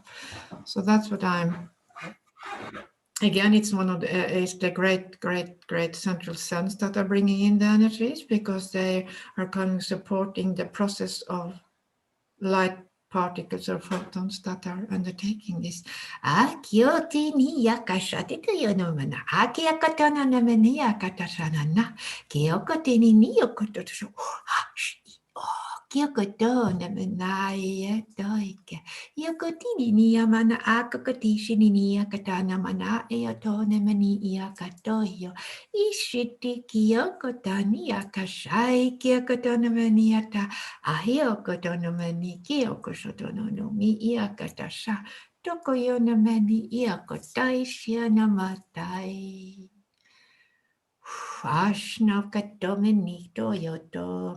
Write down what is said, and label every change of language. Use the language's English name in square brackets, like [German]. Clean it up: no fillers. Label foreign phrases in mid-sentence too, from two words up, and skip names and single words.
[English] So that's what again, it's one of the great central suns that are bringing in the energies, because they are kind of supporting the process of light particles or photons that are undertaking this. Kyokoto namanaya doike. Yokotini niyamana akakotishini niyakatana mana eotone mani iakatoyo. Ishiti kyokotani akashai kyokotona maniata. Ahiokotono mani kyokosotono no mi iakatasha. Tokoyona mani iakotai shianamatai. Ashna katomenito yoto.